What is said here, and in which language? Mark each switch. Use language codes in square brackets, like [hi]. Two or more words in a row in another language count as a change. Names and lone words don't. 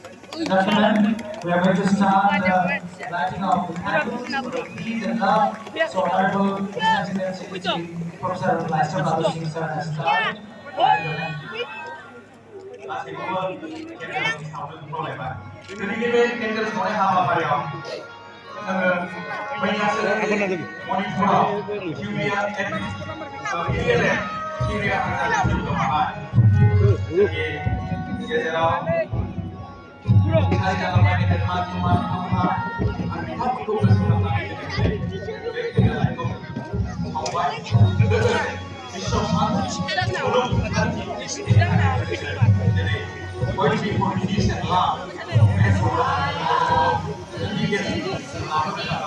[en] Gentlemen, we are going to start the lighting of the candles for the peace and love. So, Honorable Executive Secretary Professor Lester Singh sir has started. Your hand. [brx] गासैखौबो केन्डेल सावनो खावलायबाय दिनैनि बे केन्डेल सावनाय हाबाफारियाव जोङो मैयासो मणिपुराव किउरिया हानजानि जिउ गोमाबाय जोंनि गेजेराव हारि जालांनाय गेदेरमा बिमा बिफामोनहा आरो बिथांमोनखौ गोसोखांनानै दिनै बे केन्डेल लाइटखौ सावबाय लोगोसे विश्व शांति मुलुग शांति दिनै [en] going before peace and love and for [brx] जोंनि गेजेराव लाबोनो